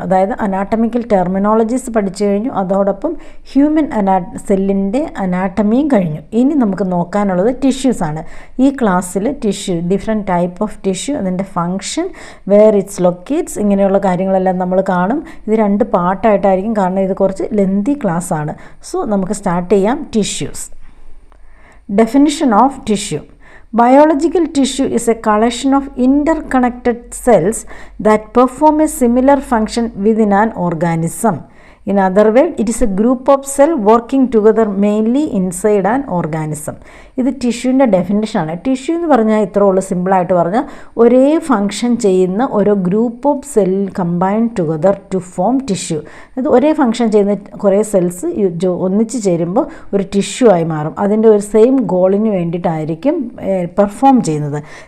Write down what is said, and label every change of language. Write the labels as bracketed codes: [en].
[ml] അതായത് anatomical terminologies പഠിച്ചു കഴിഞ്ഞു. അതോടൊപ്പം ഹ്യൂമൻ സെല്ലിൻ്റെ അനാട്ടമിയും കഴിഞ്ഞു. ഇനി നമുക്ക് നോക്കാനുള്ളത് ടിഷ്യൂസാണ്. ഈ ക്ലാസ്സിൽ tissue, [en] different type of tissue, [ml] അതിൻ്റെ ഫങ്ഷൻ, [en] where it's locates, [ml] ഇങ്ങനെയുള്ള കാര്യങ്ങളെല്ലാം നമ്മൾ കാണും. ഇത് 2 പാർട്ടായിട്ടായിരിക്കും, കാരണം ഇത് കുറച്ച് ലെന്തി ക്ലാസ് ആണ്. സോ നമുക്ക് സ്റ്റാർട്ട് ചെയ്യാം. Tissues. [en] Definition of tissue. Biological tissue is a collection of interconnected cells that perform a similar function within an organism. In other words, it is a group of cells working together mainly inside an organism. [ml] ഇത് ടിഷ്യൂവിൻ്റെ ഡെഫിനിഷനാണ്. Tissue എന്ന് പറഞ്ഞാൽ ഇത്ര ഉള്ളൂ, സിമ്പിളായിട്ട് പറഞ്ഞാൽ ഒരേ function ചെയ്യുന്ന ഓരോ [en] Group of cell combine together to form tissue. [ml] അത് ഒരേ ഫങ്ഷൻ ചെയ്യുന്ന കുറേ സെൽസ് ഒന്നിച്ച് ചേരുമ്പോൾ ഒരു ടിഷ്യൂ ആയി മാറും. അതിൻ്റെ ഒരു സെയിം ഗോളിന് വേണ്ടിയിട്ടായിരിക്കും പെർഫോം ചെയ്യുന്നത്.